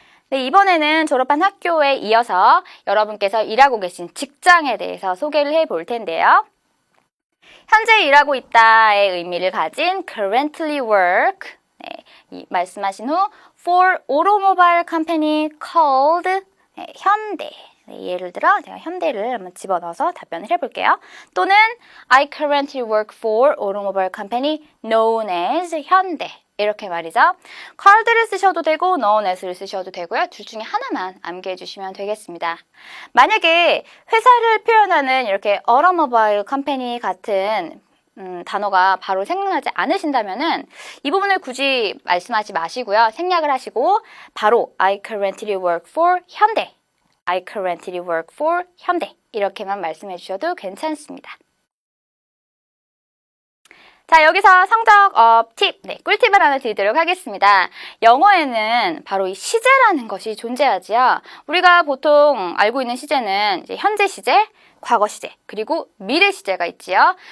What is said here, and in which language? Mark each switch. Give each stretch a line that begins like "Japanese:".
Korean: 네, 이번에는 졸업한 학교에 이어서 여러분께서 일하고 계신 직장에 대해서 소개를 해볼 텐데요. 현재 일하고 있다의 의미를 가진
English: currently work,
Korean: 네, 말씀하신 후
English: for automobile company called,
Korean: 네, 현대. 네, 예를 들어 제가 현대를 한번 집어넣어서 답변을 해볼게요.
English: 또는 I currently work for automobile company known as 현대.
Korean: 이렇게 말이죠. card를 쓰셔도 되고 known as를 쓰셔도 되고요. 둘 중에 하나만 암기해 주시면 되겠습니다. 만약에 회사를 표현하는 이렇게
English: automobile company
Korean: 같은 단어가 바로 생각나지 않으신다면은 이 부분을 굳이 말씀하지 마시고요. 생략을 하시고 바로
English: I currently work for 현대. I currently work for 현대.
Korean: 이렇게만 말씀해 주셔도 괜찮습니다. 자, 여기서 성적 팁, 네, 꿀팁을 하나 드리도록 하겠습니다. 영어에는 바로 이 시제라는 것이 존재하지요. 우리가 보통 알고 있는 시제는 이제 현재 시제, 과거 시제, 그리고 미래 시제가 있지요.